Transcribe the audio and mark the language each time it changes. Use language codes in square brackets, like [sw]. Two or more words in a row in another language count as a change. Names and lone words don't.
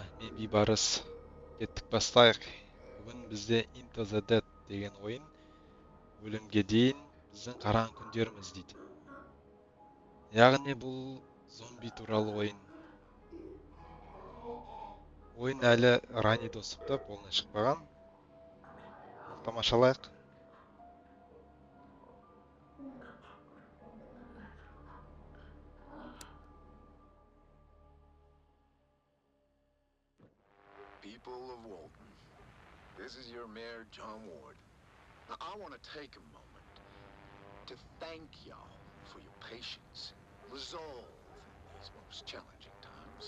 [kk] Мен Бейбарыс. Кеттік бастайық. Бүгін бізде Into the Dead деген ойын өлімге дейін біздің қараған күндеріміз дейді. Яғни бұл зомби туралы ойын. Ойын әлі [ru] рани доступта, [kk] полный шықпаған. Тамашалайық. [en] People of Walton, this is your mayor, John Ward. Now, I want to take a moment to thank y'all for your patience and resolve in these most challenging times.